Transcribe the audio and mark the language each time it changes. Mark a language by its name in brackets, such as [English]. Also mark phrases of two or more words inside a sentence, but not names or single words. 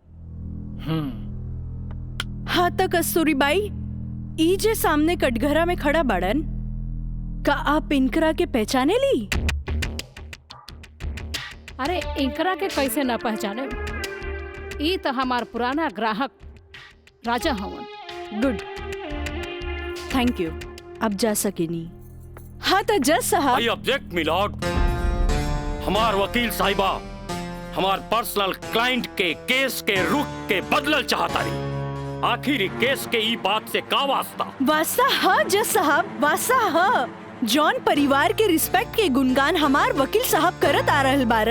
[Bhojpuri] हाँ तो कस्तूरी बाई, ई जे सामने कटघरा में खड़ा बाड़न, का आप इनकरा के पहचाने ली? अरे इनकरा के कैसे न पहचाने? ई तो हमार पुराना ग्राहक राजा हवन। [English] Good, thank you. [Bhojpuri] अब जा सकेनी। हाँ तो जज साहब। [English] I object milord. [Bhojpuri] हमार वकील साहिबा हमार [English] personal client [Bhojpuri] के केस के रुख के बदलल चाहता रही। आखिर केस के ई बात से का वास्ता? वास्ता है जज साहब, वास्ता है। जॉन परिवार के रिस्पेक्ट के गुणगान हमार वकील साहब करत आ रहल बारन।